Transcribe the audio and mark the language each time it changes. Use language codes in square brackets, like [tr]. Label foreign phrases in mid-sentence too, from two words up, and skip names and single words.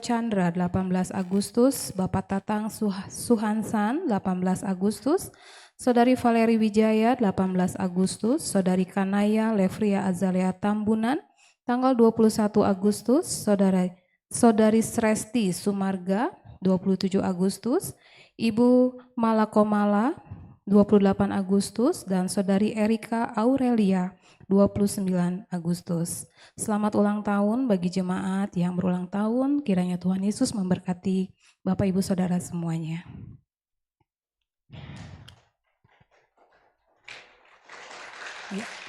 [id] Chandra, 18 Agustus, Bapak Tatang Suhansan, 18 Agustus, Saudari Valeri Wijaya, 18 Agustus, Saudari Kanaya Levria Azalea Tambunan, tanggal 21 Agustus, Saudari Sresti Sumarga, 27 Agustus, Ibu Malakomala, 28 Agustus, dan Saudari Erika Aurelia, 29 Agustus. Selamat ulang tahun bagi jemaat yang berulang tahun, kiranya Tuhan Yesus memberkati Bapak Ibu Saudara semuanya. Ya.